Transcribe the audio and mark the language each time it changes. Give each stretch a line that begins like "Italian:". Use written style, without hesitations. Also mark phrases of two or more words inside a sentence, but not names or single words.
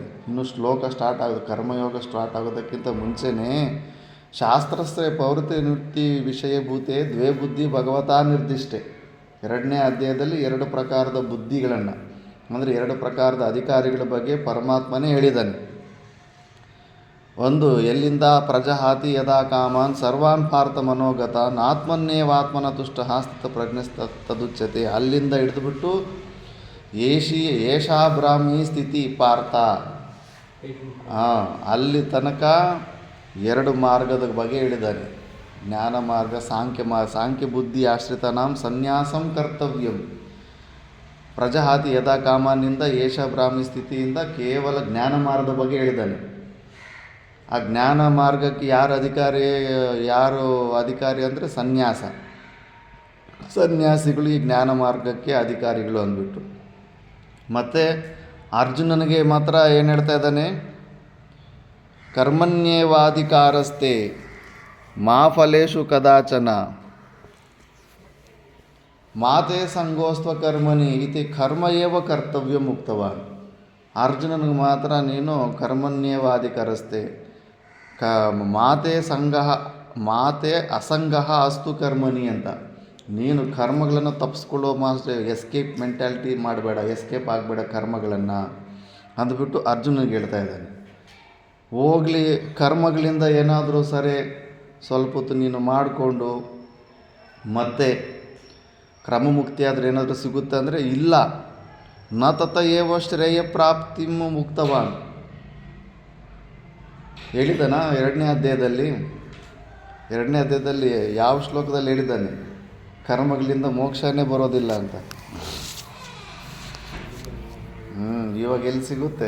Kannada: ಇನ್ನೂ ಶ್ಲೋಕ ಸ್ಟಾರ್ಟ್ ಆಗೋದು, ಕರ್ಮಯೋಗ ಸ್ಟಾರ್ಟ್ ಆಗೋದಕ್ಕಿಂತ ಮುಂಚೆನೇ
Sanskrit: ಶಾಸ್ತ್ರಸ್ಯ ಪ್ರವೃತ್ತಿ ನಿವೃತ್ತಿ ವಿಷಯಭೂತೆ ದ್ವೇ ಬುದ್ಧಿ ಭಗವತಾ ನಿರ್ದಿಷ್ಟೆ.
Kannada: 2ನೇ ಅಧ್ಯಾಯದಲ್ಲಿ 2 ಪ್ರಕಾರದ ಬುದ್ಧಿಗಳನ್ನು, ಅಂದರೆ 2 ಪ್ರಕಾರದ ಅಧಿಕಾರಿಗಳ ಬಗ್ಗೆ ಪರಮಾತ್ಮನೇ ಹೇಳಿದ್ದಾನೆ. ಒಂದು, ಎಲ್ಲಿಂದ
Sanskrit: ಪ್ರಜಹಾತಿ ಯದಾ ಕಾಮಾನ್ ಸರ್ವಾನ್ ಪಾರ್ಥ ಮನೋಗತಾನ್ ಆತ್ಮನ್ನೇವಾತ್ಮನ ತುಷ್ಟ ಸ್ಥಿತ ಪ್ರಜ್ಞಸ್ತದುಚ್ಯತೆ.
Kannada: ಅಲ್ಲಿಂದ ಹಿಡಿದುಬಿಟ್ಟು
Sanskrit: ಏಷಾ ಬ್ರಾಹ್ಮಿ ಸ್ಥಿತಿ ಪಾರ್ಥ,
Kannada: ಅಲ್ಲಿ ತನಕ 2 ಮಾರ್ಗದ ಬಗ್ಗೆ ಹೇಳಿದ್ದಾನೆ.
Sanskrit: ಜ್ಞಾನ ಮಾರ್ಗ, ಸಾಂಖ್ಯ ಬುದ್ಧಿ ಆಶ್ರಿತನಾಂ ಸನ್ಯಾಸಂ ಕರ್ತವ್ಯಂ. ಪ್ರಜಹಾತಿ ಯದಾ ಕಾಮಾನಿಂದ ಏಷ ಬ್ರಾಹ್ಮಿ ಸ್ಥಿತಿಯಿಂದ
Kannada: ಕೇವಲ ಜ್ಞಾನ ಮಾರ್ಗದ ಬಗ್ಗೆ ಹೇಳಿದ್ದಾನೆ. ಆ ಜ್ಞಾನ ಮಾರ್ಗಕ್ಕೆ ಯಾರು ಅಧಿಕಾರಿ ಅಂದರೆ ಸನ್ಯಾಸ. ಸನ್ಯಾಸಿಗಳು ಈ ಜ್ಞಾನ ಮಾರ್ಗಕ್ಕೆ ಅಧಿಕಾರಿಗಳು ಅಂದ್ಬಿಟ್ಟು. ಮತ್ತು ಅರ್ಜುನನಿಗೆ ಮಾತ್ರ ಏನು ಹೇಳ್ತಾ ಇದ್ದಾನೆ?
Sanskrit: ಕರ್ಮಣ್ಯೇವಾಧಿಕಾರಸ್ತೆ ಮಾ ಫಲೇಶು ಕದಾಚನ ಮಾತೆ ಸಂಗೋಸ್ತ್ವ ಕರ್ಮಣಿ ಇತಿ ಕರ್ಮ ಏವ ಕರ್ತವ್ಯ ಮುಕ್ತವಾನ್.
Kannada: ಅರ್ಜುನನಿಗೆ ಮಾತ್ರ ನೀನು
Sanskrit: ಕರ್ಮಣ್ಯೇವಾಧಿಕಾರಸ್ತೆ, ಕ ಮಾತೆ ಸಂಗಹ ಮಾತೆ ಅಸಂಗಹ ಅಸ್ತು ಕರ್ಮನಿ
Kannada: ಅಂತ. ನೀನು ಕರ್ಮಗಳನ್ನು ತಪ್ಪಿಸ್ಕೊಳ್ಳೋ
English: escape mentality
Kannada: ಮಾಡಬೇಡ, ಎಸ್ಕೇಪ್ ಆಗಬೇಡ ಕರ್ಮಗಳನ್ನು ಅಂದ್ಬಿಟ್ಟು ಅರ್ಜುನಿಗೆ ಹೇಳ್ತಾ ಇದ್ದಾನೆ. ಹೋಗಲಿ ಕರ್ಮಗಳಿಂದ ಏನಾದರೂ ಸರಿ ಸ್ವಲ್ಪ ಹೊತ್ತು ನೀನು ಮಾಡಿಕೊಂಡು ಮತ್ತೆ ಕ್ರಮಮುಕ್ತಿ ಆದರೆ ಏನಾದರೂ ಸಿಗುತ್ತೆ ಅಂದರೆ ಇಲ್ಲ.
Sanskrit: ನ ತತ ಏವ ಶ್ರೇಯ ಪ್ರಾಪ್ತಿಂ ಮುಕ್ತವಾನ್
Kannada: ಹೇಳಿದಾನ ಎರಡನೇ ಅಧ್ಯಾಯದಲ್ಲಿ ಯಾವ ಶ್ಲೋಕದಲ್ಲಿ ಹೇಳಿದ್ದಾನೆ ಕರ್ಮಗಳಿಂದ ಮೋಕ್ಷನೇ ಬರೋದಿಲ್ಲ ಅಂತ. ಇವಾಗ ಎಲ್ಲಿ ಸಿಗುತ್ತೆ?